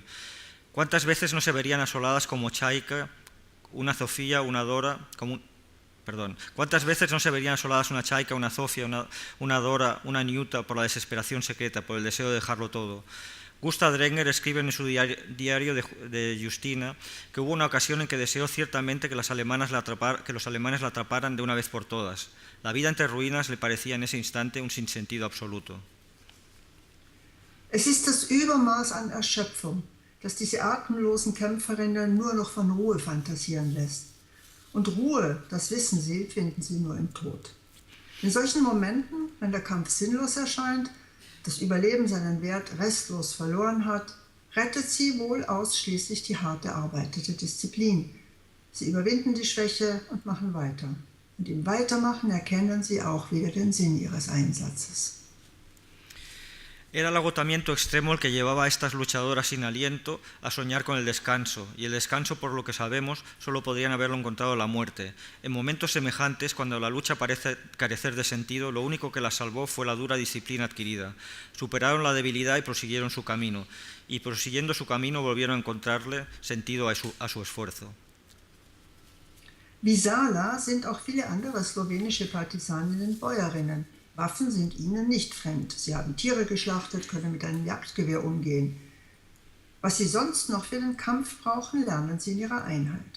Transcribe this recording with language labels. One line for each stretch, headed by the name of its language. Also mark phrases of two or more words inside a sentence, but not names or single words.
Spanish: ¿Cuántas veces no se verían asoladas como Chaika, una Sofía, una Dora, ¿Cuántas veces no se verían asoladas una Chaika, una Sofía, una Dora, una Nyuta por la desesperación secreta, por el deseo de dejarlo todo? Gustav Dränger escribe en su diario de Justina que hubo una ocasión en que deseó ciertamente que los alemanes la atraparan de una vez por todas. La vida entre ruinas le parecía en ese instante un sinsentido absoluto.
German: Es ist das Übermaß an Erschöpfung, das diese atemlosen Kämpferinnen nur noch von Ruhe fantasieren lässt. Und Ruhe, das wissen sie, finden sie nur im Tod. In solchen Momenten, wenn der Kampf sinnlos erscheint, das Überleben seinen Wert restlos verloren hat, rettet sie wohl ausschließlich die hart erarbeitete Disziplin. Sie überwinden die Schwäche und machen weiter. Und im Weitermachen erkennen sie auch wieder den Sinn ihres Einsatzes.
Spanish: Era el agotamiento extremo el que llevaba a estas luchadoras sin aliento a soñar con el descanso, y el descanso, por lo que sabemos, solo podrían haberlo encontrado la muerte. En momentos semejantes, cuando la lucha parece carecer de sentido, lo único que la salvó fue la dura disciplina adquirida. Superaron la debilidad y prosiguieron su camino, y prosiguiendo su camino volvieron a encontrarle sentido a su esfuerzo.
German: Wie Sala sind auch viele andere slowenische Partisaninnen Bäuerinnen. Waffen sind ihnen nicht fremd. Sie haben Tiere geschlachtet, können mit einem Jagdgewehr umgehen. Was sie sonst noch für den Kampf brauchen, lernen sie in ihrer Einheit.